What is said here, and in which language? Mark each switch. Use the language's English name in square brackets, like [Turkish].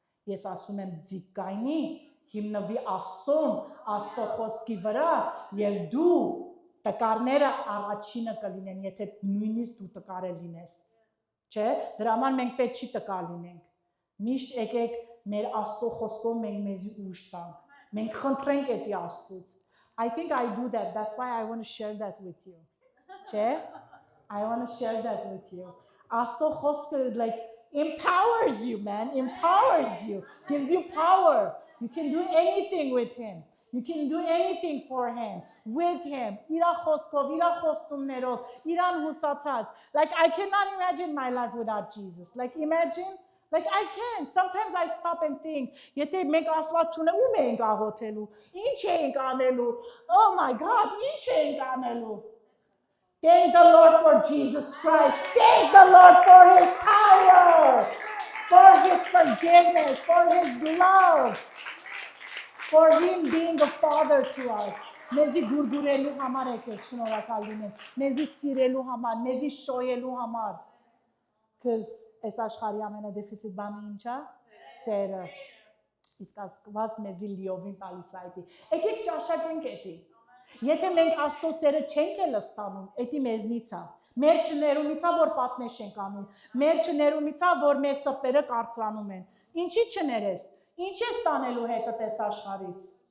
[Armenian] ես ասում եմ ձիգ կայնի, հիմնվի Աստծուն, Աստծո խոսքի վրա, եւ դու տկարները առաջինը կլինեն, եթե նույնիսկ դու տկար լինես, չէ՞, դրա համար մենք պետք չի տկար լինենք, միշտ եկեք մեր Աստծո խոսքով մենք մեզի ուժ տանք, մենք խնդրենք էդի Աստծուց, [English] I think I do that, that's why I want to share that with you, [Armenian] չէ՞, [English] I want to share that with you, [Armenian] Աստծո խոսքը [English] like empowers you, man, empowers you, gives you power, you can do anything with him. You can do anything for him, with him. [Armenian] Ira խոսքով, ira խոստումներով, իրան հուսացած. [English] Like I cannot imagine my life without Jesus. Like imagine, like I can't. Sometimes I stop and think, [Armenian] եթե մենք Աստված չունենք, ում ենք աղոթելու, ինչ ենք անելու. [English] Oh my God, [Armenian] ինչ ենք անելու. [English] Thank the Lord for Jesus Christ. Thank the Lord for his power, for his forgiveness, for his love. For him being a father to us. [Armenian] Մեզի գուրգուրելու համար եկեք շնորհակալ լինենք, մեզի սիրելու համար, մեզի շոյելու համար։ Because այս աշխարհի ամենադեֆիցիտ բանը ինչ է? Սերը։ Իսկ Աստված մեզի լիովին տալիս է այդի։ Եկեք ճաշակենք էդի։ Եթե մենք Աստծո սերը չենք էլ ստանում, էդի մեզնից է։ Մեր չներումից է, որ պատնեշ ենք անում։ Մեր չներումից է, որ մեր սրտերը կարծրանում են։ Ինչի չներես։ Ինչ է ստանելու հետը տես աշխարից,